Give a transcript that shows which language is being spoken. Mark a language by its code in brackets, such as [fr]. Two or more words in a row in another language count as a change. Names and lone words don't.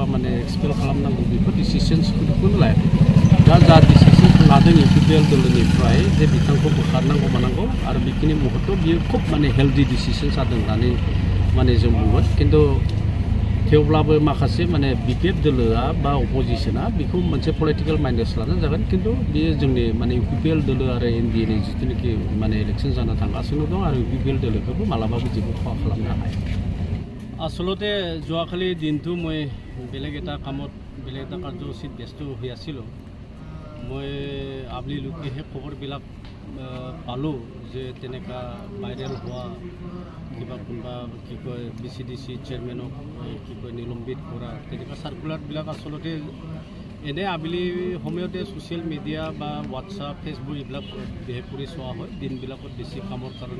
[brx] माने एक्सपेल खालामनांगौ बेफोर डिसिसन्सफोरखौनो लायाखै दा जा डिसिसन लादों UPPL दोलोनिफ्राय जे बिथांखौ बोखारनांगौ मानांगौ आरो बेखिनि मुहूर्तआव बियो खोब माने [en] healthy decision [brx] जादों होननानै माने जों बुंगोन खिन्थु थेवब्लाबो माखासे माने BPF दोलोआ बा अपोजिसना बेखौ मोनसे [en] political mindset [brx] लानो जागोन खिन्थु बेयो जोंनि माने UPPL दोलो आरो NDA नि जिथुनिखि माने इलेक्शन जानो थांगासिनो दं आरो UPPL दोलोखौबो मालाबाबो जेबो खहा खालामनो हाया [as] आसलते যোৱাকালি দিনটো মই বেলেগ এটা কামত বেলেগ এটা কাৰ্যসূচীত ব্যস্ত হৈ আছিলোঁ মই আবেলি লোকেহে খবৰবিলাক পালোঁ যে তেনেকুৱা ভাইৰেল হোৱা কিবা কোনোবা কি কয় BCDC চেয়াৰমেনক কি কয় নিলম্বিত কৰা তেনেকুৱা চাৰ্কুলাৰবিলাক আচলতে এনে আবেলি সময়তে [en] social media [as] বা হোৱাটছআপ ফেচবুক এইবিলাক বিশেষ কৰি চোৱা হয় দিনবিলাকত বেছি কামৰ কাৰণে